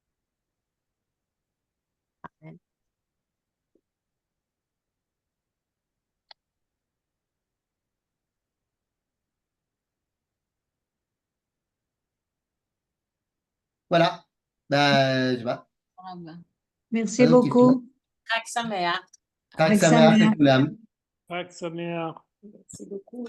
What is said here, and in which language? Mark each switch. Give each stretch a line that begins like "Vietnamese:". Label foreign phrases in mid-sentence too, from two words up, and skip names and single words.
French: Voilà. Je sais pas. Merci Pas d'autres questions. beaucoup.
Hebrew: חג שמח. חג שמח לכולם. חג שמח.
French: merci beaucoup.